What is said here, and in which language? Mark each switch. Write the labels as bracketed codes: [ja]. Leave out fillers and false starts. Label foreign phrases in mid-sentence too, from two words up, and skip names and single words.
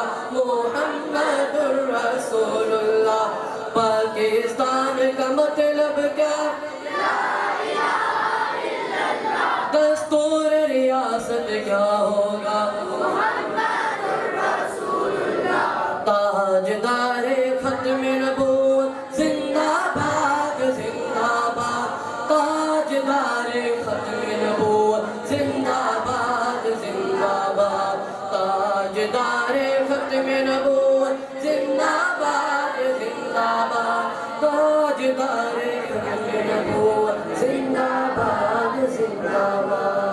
[ar] محمد الرسول اللہ، [ur] پاکستان کا مطلب کیا؟ دستور ریاست کیا ہوگا؟ تاجدار ختم نبوت زندہ باد زندہ باد، تاجدار ختم نبوت زندہ باد زندہ باد، تاجدار ختم نبوت زندہ باد زندہ باد، تاجدار ختم نبوت زندہ باد زندہ باد۔